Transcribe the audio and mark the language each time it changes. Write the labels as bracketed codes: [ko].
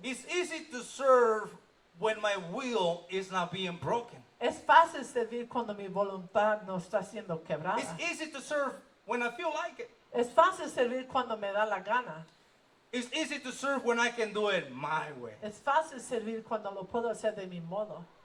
[en] It's easy to serve when my will is not being broken. [es] Es fácil servir cuando mi voluntad no está siendo [en] It's [es] quebrada. [en] easy to serve when I feel like it. [es] Es fácil servir cuando me da la gana. [en] It's easy to serve when I can do it my way. [es] Es fácil servir cuando lo puedo hacer de mi modo.